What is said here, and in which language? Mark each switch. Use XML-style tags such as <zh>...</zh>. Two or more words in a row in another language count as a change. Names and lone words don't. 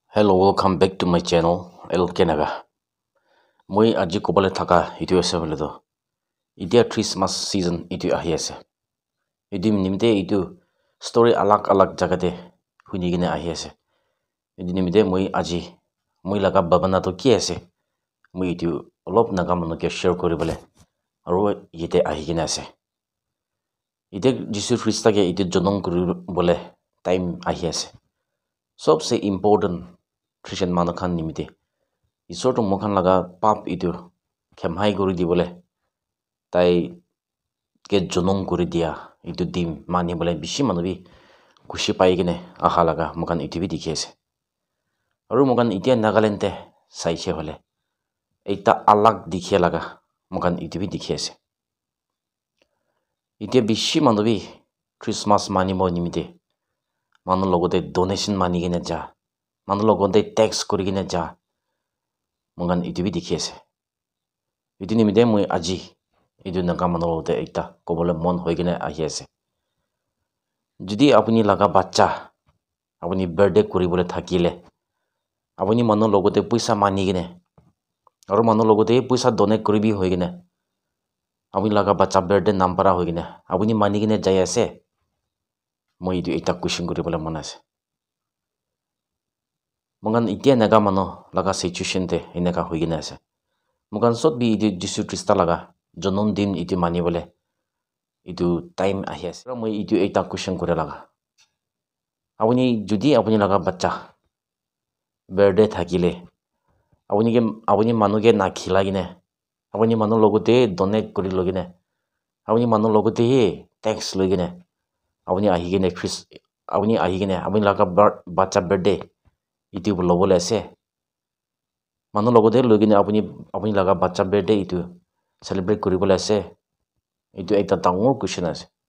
<en>Hello, welcome back to my channel, El Kenaga.</en> <nag>Moi aji kobale thaka itu ase bole do. Idia Christmas season itu ahi ase. Idi nimte itu story alak jaga de huni gine ahi ase. Idi nimte moi laga babana to ki ase. Moi itu olop naga mano ke share kori bole. Aro yete ahi gine ase. Ide Jisu Krista ke itu jonong kori bole time ahi ase. सबसे important Christian manu khan nimite isor to mokhan laga pap itu khemhai guri di bole tai ke jonong guri dia itu dim mani bole bishi manu bi kushi pai gine aha laga mokhan itu bi dikhi ase aru mokhan itia Nagaland te saise hole ekta alag dikhe laga mokhan itu bi dikhi ase itia bishi manu bi Christmas mani mo nimite manu logote donation mani gine ja manu logote tax kuri gine ja mongan itu bi dikhi ase itu nimite moi aji itu naga manu logote ekta kobole mon hoi gine ahi ase jodi apuni laga bacha apuni birthday kuri bole thakile apuni manu logote puisa mani gine aru manu logote puisa donate kuri bi hoi gine apuni laga bacha birthday nam para hoi gine apuni mani gine jai ase moi itu ekta question kuri bole mon ase mongan itia naga manu laga situation te eneka hoi gine ase mongan sot bi itu Jisu Krista laga jonon din itu mani bole itu time ahi ase moi itu ekta question kore laga apuni jodi apuni laga bacha birthday thakile apuni manu ke na khila gine apuni manu logote donate kuri logine apuni manu logote he tax loi gine apuni ahi gine apuni laga bacha birthday itu lobole ase manu logote loi gine apuni laga bacha birthday itu celebrate kuri bole ase itu ekta dangor question ase</nag>